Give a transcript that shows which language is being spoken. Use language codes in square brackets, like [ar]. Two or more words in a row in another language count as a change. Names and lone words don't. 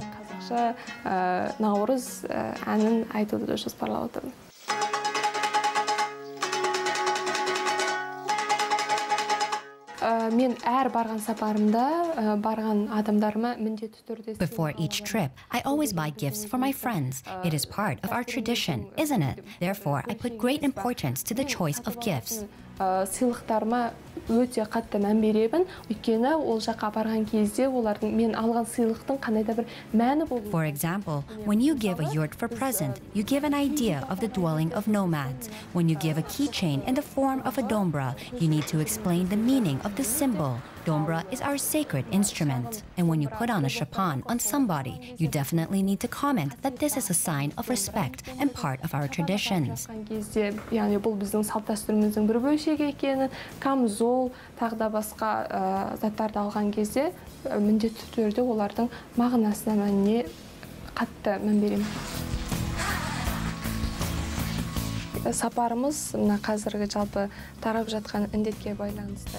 [kk] Наурыз әнін айтуды жоспарлап отырмын. Мен әр барған сапарымда барған адамдарыма міндетті түрде. [en] Before each trip, I always buy gifts for my friends. It is part of our tradition, isn't it? Therefore, I put great importance to the choice of gifts. [kk] Сыйлықтарыма өте қатты мән беремін. Өйткені ол жаққа барған кезде олардың мен алған сыйлықтың қандай да бір мәні болуы. [en] For example, when you give a yurt for present, you give an idea of the dwelling of nomads. When you give a keychain in the form of a dombra, you need to explain the meaning of the symbol. Dombra is our sacred instrument. And when you put on a shapan on somebody, you definitely need to comment that this is a sign of respect and part of our traditions. [kk] Яғни бұл біздің салт-дәстүріміздің бір бөлшегі екенін, камзол, тағы да басқа заттарды алған кезде міндетті түрде олардың мағынасына, мәніне қатты мән беремін. Сапарымыз мына қазіргі жалпы тарап жатқан індетке байланысты.